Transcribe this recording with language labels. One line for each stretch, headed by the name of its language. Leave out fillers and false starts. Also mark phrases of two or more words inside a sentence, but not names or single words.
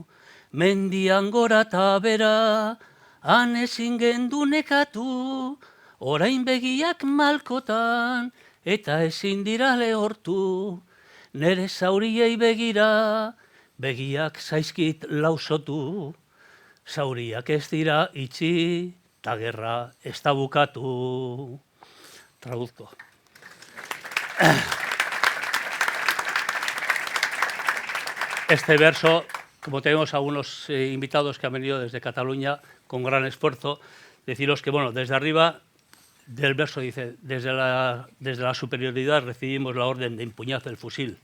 Basque: mendian gora eta bera, han ezin gendu nekatu, orain begiak malkotan, eta ezin dira lehortu, nere zauriei begira, begiak zaizkit lausotu, zauriak ez dira itxi, eta gerra ez da bukatu.
Spanish: Traduzco. Este verso, como tenemos algunos invitados que han venido desde Cataluña con gran esfuerzo, deciros que, bueno, desde arriba del verso dice, desde la superioridad recibimos la orden de empuñar el fusil.